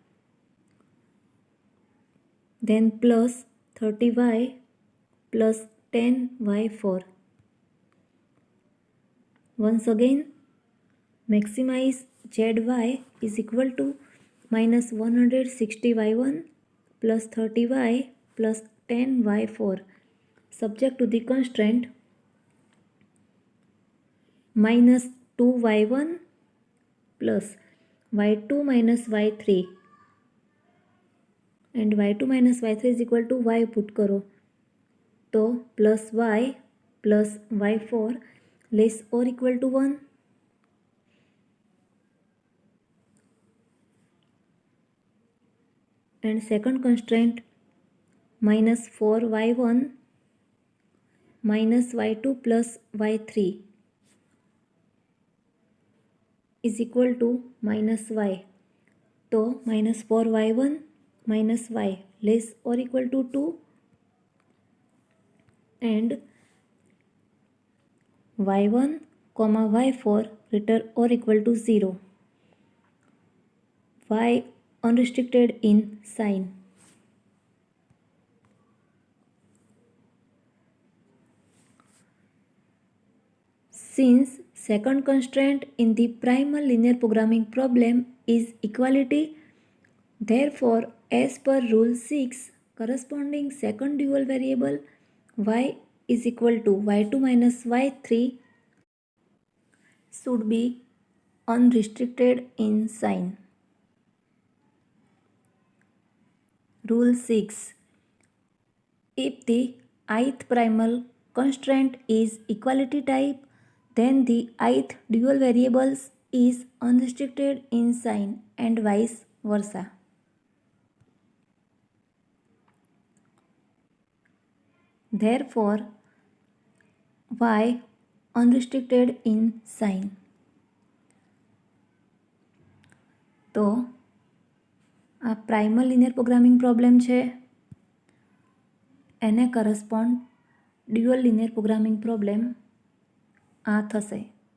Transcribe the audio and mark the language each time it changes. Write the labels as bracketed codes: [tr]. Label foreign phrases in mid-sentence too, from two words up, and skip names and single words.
[en] Then plus 30y plus 10y4. Once again, maximize zy is equal to minus 160y1 plus 30y plus 10y4. Subject to the constraint minus 2y1 plus y2 minus y3 and y2 minus y3 is equal to y put [hi] करो तो [en] plus y plus y4 less or equal to 1. And second constraint minus 4y1 minus y2 plus y3 is equal to minus y. तो minus 4y1 minus y less or equal to 2 and y1 comma y4 greater or equal to 0. Y unrestricted in sign. Since second constraint in the primal linear programming problem is equality, therefore as per rule 6, corresponding second dual variable y is equal to y2 minus y3 should be unrestricted in sign. Rule 6. If the ith primal constraint is equality type, then the ith dual variables is unrestricted in sign and vice versa. Therefore, y unrestricted in sign. [gu] तो આ [en] primal linear programming problem [gu] છે એને [en] correspond dual linear programming problem [gu] આ થશે.